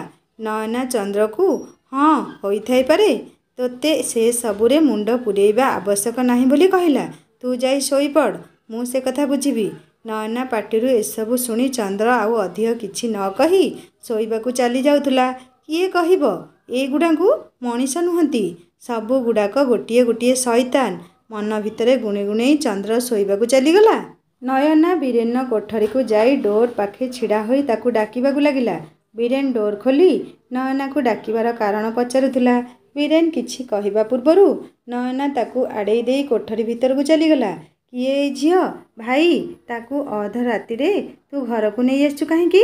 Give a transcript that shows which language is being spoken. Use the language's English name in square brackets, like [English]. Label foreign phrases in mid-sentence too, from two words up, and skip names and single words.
[Odia] ନୟନା ଚନ୍ଦ୍ର କୁ ହଁ ହୋଇ ଥାଇ ପାରେ, ତୋତେ ସେ ସବୁରେ ମୁଣ୍ଡ ପୂରାଇବା ଆବଶ୍ୟକ ନାହିଁ ବୋଲି କହିଲା। ତୁ ଯାଇ ଶୋଇ ପଡ଼, ମୁଁ ସେ କଥା ବୁଝିବି। ନୟନା ପାଟିରୁ ଏସବୁ ଶୁଣି ଚନ୍ଦ୍ର ଆଉ ଅଧିକ କିଛି ନ କହି ଶୋଇବାକୁ ଚାଲି ଯାଉଥିଲା। କିଏ କହିବ ଏ ଗୁଡ଼ାକ ମଣିଷ ନୁହନ୍ତି, ସବୁ ଗୁଡ଼ାକ ଗୋଟିଏ ଗୋଟିଏ ଶୟତାନ। ମନ ଭିତରେ ଗୁଣେ ଗୁଣେ ଚନ୍ଦ୍ର ଶୋଇବାକୁ ଚାଲିଗଲା। ନୟନା ବୀରେନ କୋଠରୀ କୁ ଯାଇ ଡୋର ପାଖେ ଛିଡ଼ା ହୋଇ ତାକୁ ଡାକିବାକୁ ଲାଗିଲା। ବୀରେନ ଡୋର ଖୋଲି ନୟନା କୁ ଡାକିବାର କାରଣ ପଚାରୁଥିଲା। ବୀରେନ କିଛି କହିବା ପୂର୍ବରୁ ନୟନା ତାକୁ ଆଡ଼େଇ ଦେଇ କୋଠରୀ ଭିତର କୁ ଚାଲିଗଲା। କିଏ ଝିଅ ଭାଇ, ତାକୁ ଅଧ ରାତି ରେ ତୁ ଘର କୁ ନାହିଁ ଆସୁଚୁ କାହିଁକି?